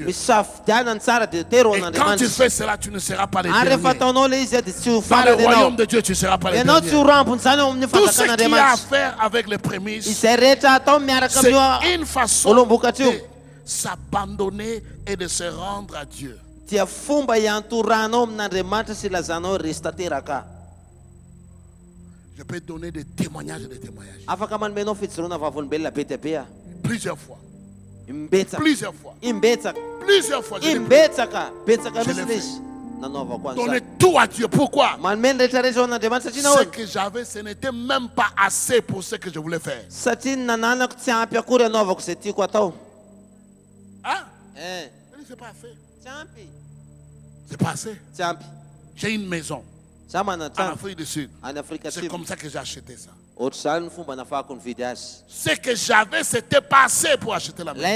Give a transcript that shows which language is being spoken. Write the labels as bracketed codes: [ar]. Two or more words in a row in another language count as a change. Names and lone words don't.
[fr] Et quand tu fais cela, tu ne seras pas le dernier. Dans le royaume de Dieu, tu ne seras pas le dernier. Tout ce qui a à faire avec les prémices, c'est une façon de s'abandonner et de se rendre à Dieu. [mg] Dia fomba hiantoranao amin'Andriamanitra sy ilazanao resy tanteraka. [fr] Je peux donner des témoignages et des témoignages. [mg] Afaka manomenao fijoroana vavolombelona be dia be. [fr] Plusieurs fois. [mg] Imbetsaka. [fr] Plusieurs fois. [mg] Imbetsaka. [fr] Plusieurs fois. [mg] Imbetsaka. Betsaka mihitsy izy. Nanaovako an'izany. [fr] Donner tout à Dieu. Pourquoi? [mg] Manomeny rehetrarehetra ho an'Andriamanitra satria [fr] Ce [mg] nahoana? [fr] que j'avais, ce n'était même pas assez pour ce que je voulais faire. [mg] Satria ny nananako tsy ampy akory anaovako izay tiako atao. [fr] Hein? C'est pas assez. C'est pas assez. J'ai une maison en Afrique du Sud. C'est comme ça que j'ai acheté ça. Ce que j'avais, c'était pas assez pour acheter la maison.